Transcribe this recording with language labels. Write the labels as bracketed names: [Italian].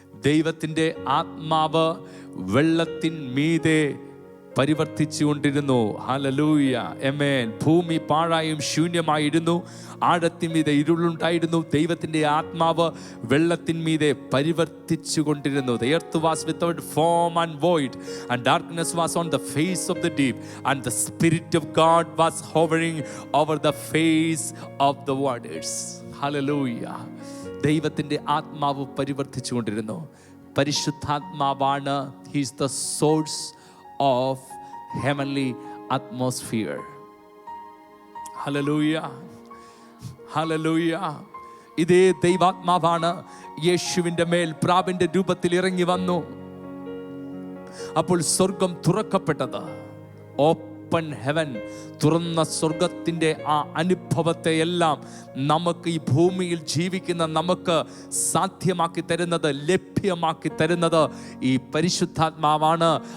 [Malayalam] ദൈവത്തിൻ്റെ ആത്മാവ് വെള്ളത്തിൻ മീതെ പരിവർത്തിച്ചു കൊണ്ടിരുന്നു. ഹല്ലേലൂയ, ആമേൻ. ഭൂമി പാഴായും ശൂന്യമായിരുന്നു, ആഴത്തിന്മീതെ ഇരുളുണ്ടായിരുന്നു. ദൈവത്തിൻ്റെ ആത്മാവ് വെള്ളത്തിൻ മീതെ പരിവർത്തിച്ചു കൊണ്ടിരുന്നു. [English] The earth was without form and void, and darkness was on the face of the deep, and the Spirit of God was hovering over the face of the waters. Hallelujah. [Malayalam] ദൈവത്തിൻ്റെ ആത്മാവ് പരിവർത്തിച്ചു കൊണ്ടിരുന്നു. പരിശുദ്ധാത്മാവാണ്, [English] he is the source of heavenly atmosphere. Hallelujah, hallelujah. [Malayalam] ഇതേ ദൈവാത്മാവാണ് യേശുവിൻ്റെ മേൽ പ്രാവിൻ്റെ രൂപത്തിൽ ഇറങ്ങി വന്നു. അപ്പോൾ സ്വർഗം തുറക്കപ്പെട്ടത്, [English] open heaven, [Malayalam] തുറന്ന സ്വർഗത്തിൻ്റെ ആ അനുഭവത്തെ എല്ലാം നമുക്ക് ഈ ഭൂമിയിൽ ജീവിക്കുന്ന നമുക്ക് സാധ്യമാക്കി തരുന്നത്, ലഭ്യമാക്കി തരുന്നത് ഈ പരിശുദ്ധാത്മാവാണ്.